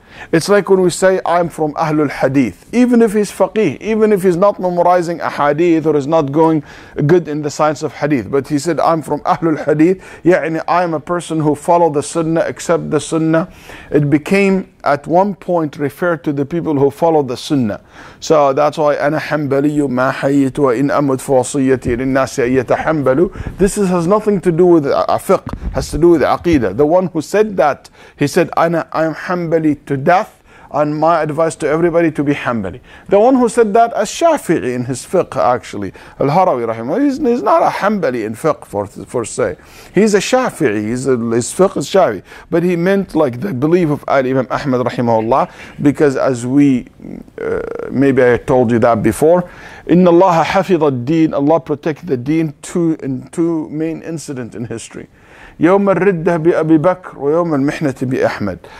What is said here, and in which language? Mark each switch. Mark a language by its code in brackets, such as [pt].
[en] It's like when we say, I'm from Ahlul Hadith. Even if he's faqih, even if he's not memorizing a hadith or is not going good in the science of hadith, but he said, I'm from Ahlul Hadith, يعني I'm a person who follow the sunnah, accept the sunnah. It became at one point referred to the people who follow the sunnah. So that's why [ar] أنا حنبلي ما حييت وإن أمت فوصيتي للناس أن يتحنبلوا. [en] This has nothing to do with fiqh, has to do with Aqeedah. The one who said that, he said, I'm Hanbali to death, and my advice to everybody to be Hanbali. The one who said that as Shafi'i in his fiqh, actually, Al-Harawi rahimahullah, he's not a Hanbali in fiqh for say. He's a Shafi'i, his fiqh is Shafi'i. But he meant like the belief of Imam Ahmad rahimahullah, because as we, maybe I told you that before, [ar] Inna Allah hafidha ad-deen, [en] Allah protect the deen in two main incidents in history. [ar] يوم الردة بأبي بكر ويوم المحنة بأحمد.